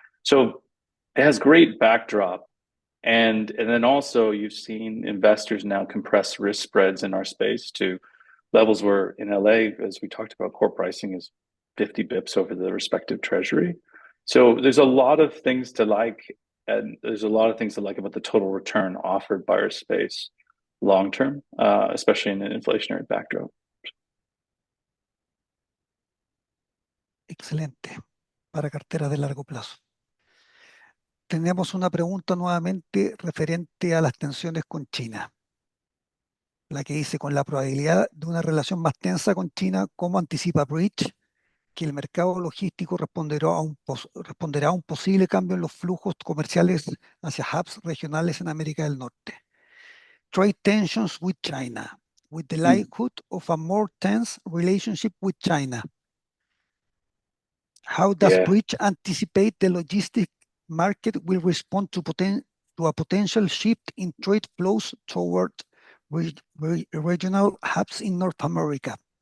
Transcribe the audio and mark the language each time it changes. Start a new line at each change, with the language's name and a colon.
English: So it has great backdrop. And then also you've seen investors now compress risk spreads in our space to levels where in LA, as we talked about, core pricing is 50 bips over the respective treasury. So there's a lot of things to like, and there's a lot of things to like about the total return offered by our space long term, especially in an inflationary backdrop.
Spanish: Excelente. Para carteras de largo plazo. Tenemos una pregunta nuevamente referente a las tensiones con China. La que dice, con la probabilidad de una relación más tensa con China, ¿cómo anticipa Bridge que el mercado logístico responderá a un posible cambio en los flujos comerciales hacia hubs regionales en América del Norte?
English: Trade tensions with China, with the likelihood of a more tense relationship with China. How does Bridge anticipate the logistic market will respond to a potential shift in trade flows toward regional hubs in North America?